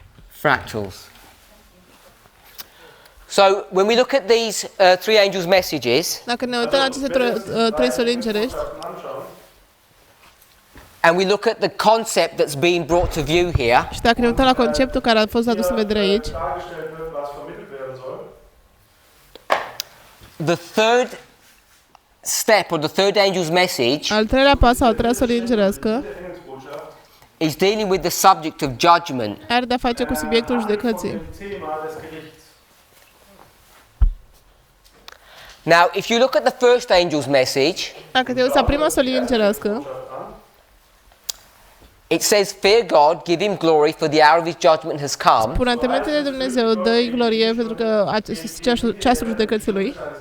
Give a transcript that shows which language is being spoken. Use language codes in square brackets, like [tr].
[en] fractals. So when we look at these three angels' messages, [ro] Dacă ne uităm la aceste trei soli îngerești [en] and we look at the concept that's being brought to view here, [ro] și dacă ne uităm la conceptul care a fost adus în vedere aici, [de] dargestellt wird, was vermittelt werden soll, [en] the third step or the third angel's message [ro] al treilea pas sau a treia solie îngerească [de] der Engelsbotschaft [en] is dealing with the subject of judgment. [ro] are de-a face cu subiectul judecății. [de] dem Thema des Gerichts. [en] Now, if you look at the first angel's message, [ro] Dacă te uiți la prima solie îngerească, [en] it says, "Fear God, give him glory, for the hour of his judgment has come." [ro] spune, temește de Dumnezeu, dă-i glorie pentru că ceasul judecății lui.